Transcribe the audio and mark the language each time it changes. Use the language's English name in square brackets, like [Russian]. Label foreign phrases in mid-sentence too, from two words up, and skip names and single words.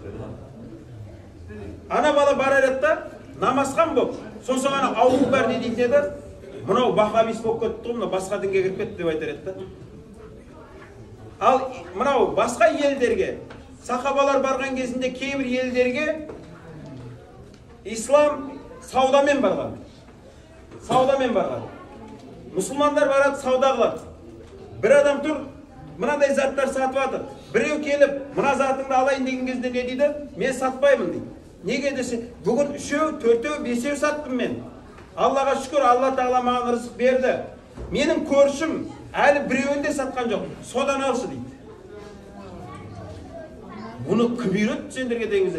[Kazakh] Ана бала барар еді да, намазхан болып, сосын ана ауыл бар не дейтін еді, мынау вахабис болып кетті ғой, мынау басқа дінге кіріп кетті деп айтар еді да. Ал мынау басқа елдерге, сахабалар барған кезінде кейбір елдерге ислам саудамен барған. Саудамен барған. Мұсылмандар барады, сауда қылады. Bir adam dur, mınanday zatlar satып atır. Біреу келіп, мына затыңды алайын деген кезде не дейді? Мен сатпаймын дейді. Неге десе, бүгін 3, 4, 5 саттым мен. Аллаға шүкір, Алла Тағала маған рызық берді. Менің көршім әлі біреуінде сатқан жоқ. Содан алшы дейді. Бұны кім үйретті сендерге дегенде?